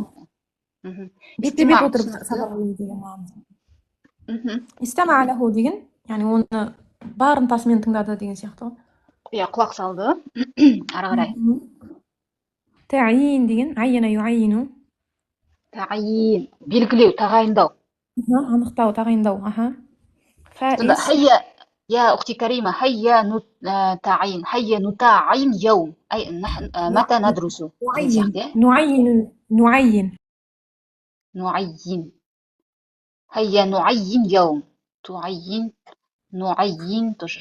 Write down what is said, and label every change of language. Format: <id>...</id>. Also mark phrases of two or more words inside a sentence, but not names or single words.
<kk>Бетпе-бет отырып сабақ деген мағына.</kk> <ar>استمع له</ar> <kk>деген, яғни оны бар ынтасымен тыңдады деген сияқты ғой. Иә, құлақ салды. Ары қарай. Таъин деген,</kk> <ar>عين يعين.</ar> <kk>Таъин, белгілеу, тағайындау. Анықтау, тағайындау.</kk> <ar>Хайя, يا أختي كريمة، هيا نتعين، هيا نتعين يوم، أي نحن متى ندرس؟ نعين. هيا نعين يوم، تعين، نعين</ar>